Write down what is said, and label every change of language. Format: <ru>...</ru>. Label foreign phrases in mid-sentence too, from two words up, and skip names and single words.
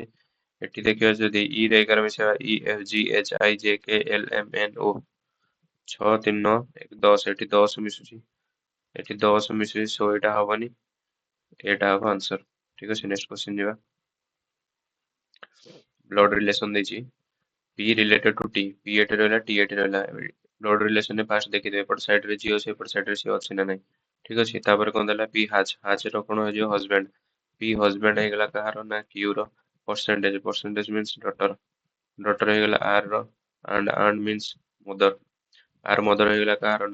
<or>ଏଠି ଦେଖିବା ଯଦି ଇ ରେ 11 ମିଶେଇବା,</or> <en>E F G H I J K L M N O,</en> <or>6 3 9 1 10, ଏଠି 10 ମିଶୁଛି, ଏଠି 10 ମିଶୁଛି। ସୋ ଏଇଟା ହବନି, ଏଇଟା ହବ ଆନ୍ସର। ଠିକ ଅଛି,</or> <en>next question</en> <or>ଯିବା।</or> <en>blood relation</en> <or>ଦେଇଛି,</or> <en>P related to T,</en> <or>P ଏଠି ରହିଲା, T ଏଠି ରହିଲା।</or> <en>blood relation</en> <or>ରେ ଫାଷ୍ଟ ଦେଖିଦେବେ ଏପଟ ସାଇଡ ରେ ଝିଅ ଅଛି, ଏପଟ ସାଇଡ ରେ ସିଏ ଅଛି ନା ନାହିଁ। ଠିକ ଅଛି। ତାପରେ କଣ ଦେଲା? P ହାଜ୍, ହାଜ୍ ର କଣ ହେଇଯିବ? ହଜବେଣ୍ଡ। P ହଜବେଣ୍ଡ ହେଇଗଲା କାହାର? ନା Q ର।</or> <en>percentage, percentage means daughter, daughter</en> <or>ହେଇଗଲା R ର।</or> <en>and means mother,</en> <or>R ମଦର ହେଇଗଲା କାହାର?</or>